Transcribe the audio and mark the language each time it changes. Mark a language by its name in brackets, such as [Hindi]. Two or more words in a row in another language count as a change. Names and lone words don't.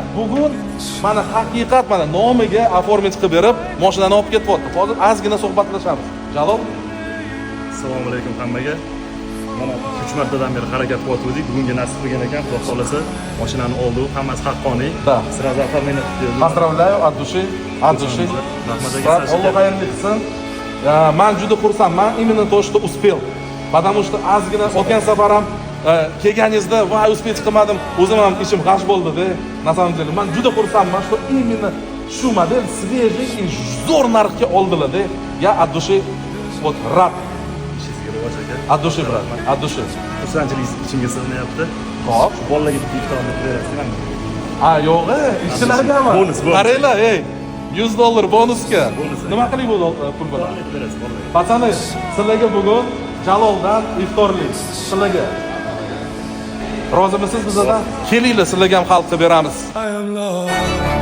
[Uzbek] Bugun mana haqiqat mana nomiga оформить qilib berib, mashinani olib ketyapti. Hozir ozgina suhbatlashamiz. Jalol, Assalomu alaykum hammaga. Mana 3 martadan beri harakat qilyotgandik. Bugunga nasib qilgan ekan, Xudo xolasa mashinani oldik. Hammasi haqqoniy. [Russian] Да. Sразу оформление qildik. Поздравляю от души, от души. [Uzbek] Rahmat aka. Alloh xayrli qilsin. Men juda xursandman, [Russian] именно то, что успел. Потому что [Uzbek] ozgina o'tgan safar ham kelganingizda voy uspech qilmadim, o'zim ham ichim g'ash bo'ldi-da. [Russian] На самом деле, [Uzbek] men juda xursandman, [Russian] что именно [Uzbek] shu model [Russian] свежий и [Uzbek] zo'r narxga oldilar-da. [Russian] Я от души вот rad. [Uzbek] Ishingizga rivoj aka. [Russian] От души, брат, от души. [Uzbek] Xursandchilik ichimga sig'mayapti. Hop. Bolalarga bitta iftorni berasizmi? Yo'q, ishchilargami? Bonus. Qaranglar, $100 bonusga. Bonus. Nima qiling bu pul bilan? Bolalarga berasiz, bolalarga. Пацаны, sizlarga bugun Jaloldan iftorlik. Sizlarga. Rozimisiz bizdan? Kelinglar, sizlarga ham xalq qilib beramiz. [English] I am lost.